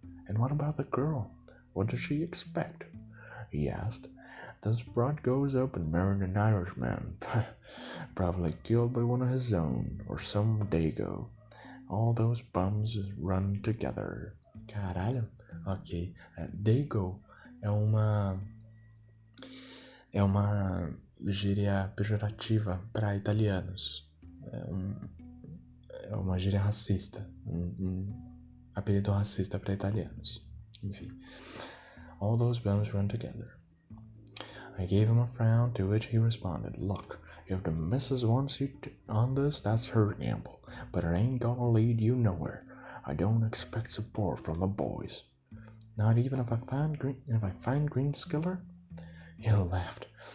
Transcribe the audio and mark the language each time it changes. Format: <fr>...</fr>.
<en>And what about the girl? What does she expect? He asked. This broad goes up and married an Irishman, probably killed by one of his own, or some dago. All those bums run together.</en> <pt>Caralho, ok. Dago é uma gíria pejorativa para italianos. É uma gíria racista. Um apelido racista para italianos. Enfim.</pt> <en>All those bums run together. I gave him a frown, to which he responded, Look, if the missus wants you on this, that's her gamble. But it ain't gonna lead you nowhere. I don't expect support from the boys. Not even if I find Green Skiller? He laughed.</en>